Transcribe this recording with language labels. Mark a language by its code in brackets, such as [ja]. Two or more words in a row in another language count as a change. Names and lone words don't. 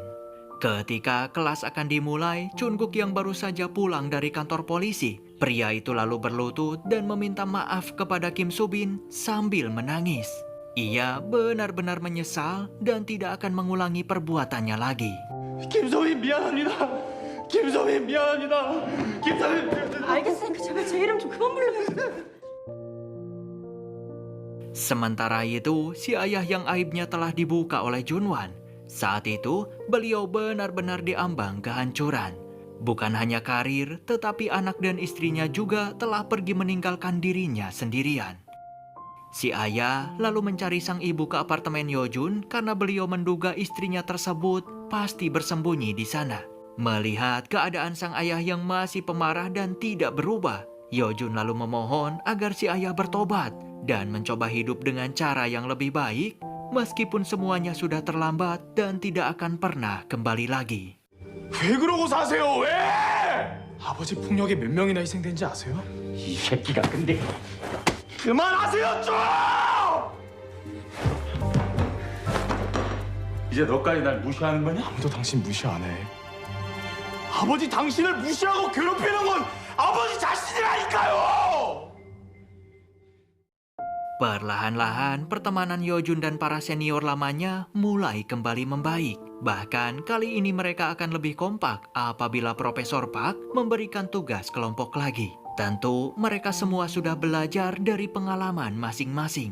[id] Ketika kelas akan dimulai, Chungkook yang baru saja pulang dari kantor polisi. Pria itu lalu berlutut dan meminta maaf kepada Kim Subin sambil menangis. Ia benar-benar menyesal dan tidak akan mengulangi perbuatannya lagi. [ko] 김소민 미안합니다. 김소민 미안합니다. 김소민 알겠으니까 제발 제 이름 좀 그만 불러요. [id] Sementara itu, si ayah yang aibnya telah dibuka oleh Junwan. Saat itu, beliau benar-benar diambang kehancuran. Bukan hanya karir, tetapi anak dan istrinya juga telah pergi meninggalkan dirinya sendirian. Si ayah lalu mencari sang ibu ke apartemen Yojun karena beliau menduga istrinya tersebut pasti bersembunyi di sana. Melihat keadaan sang ayah yang masih pemarah dan tidak berubah, Yojun lalu memohon agar si ayah bertobat dan mencoba hidup dengan cara yang lebih baik, meskipun semuanya sudah terlambat dan tidak akan pernah kembali lagi. [ko] 왜 그러고 사세요? 왜? 아버지 폭력에 몇 명이나 희생된지 아세요? 이 새끼가 근데 그만하세요 좀! 이제 너까지 날 무시하는 거냐? 아무도 당신 무시 안 해. 아버지 당신을 무시하고 괴롭히는 건 아버지 자신이라니까요! [id] Perlahan-lahan, pertemanan Yojun dan para senior lamanya mulai kembali membaik. Bahkan kali ini mereka akan lebih kompak apabila Profesor Park memberikan tugas kelompok lagi. Tentu mereka semua sudah belajar dari pengalaman masing-masing.